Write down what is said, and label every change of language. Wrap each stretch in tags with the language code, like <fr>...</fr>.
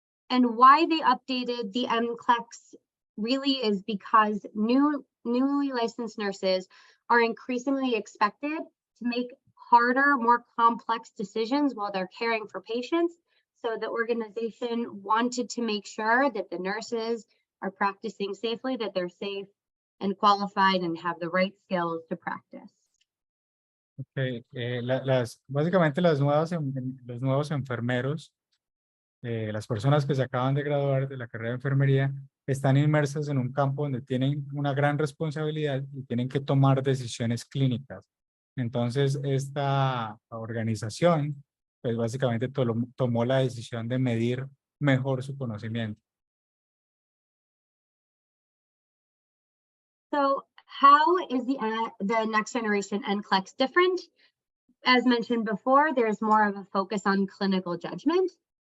<en>And why they updated the NCLEX really is because newly licensed nurses are increasingly expected to make harder, more complex decisions while they're caring for patients. So the organization wanted to make sure that the nurses are practicing safely, that they're safe and qualified and have the right skills to practice. Okay.</en> <es>Básicamente los nuevos enfermeros, las personas que se acaban de graduar de la carrera de enfermería, están inmersas en un campo donde tienen una gran responsabilidad y tienen que tomar decisiones clínicas. Entonces, esta organización pues básicamente tomó la decisión de medir mejor su conocimiento.</es> <en>So how is the next generation NCLEX different? As mentioned before, there's more of a focus on clinical judgment.</en>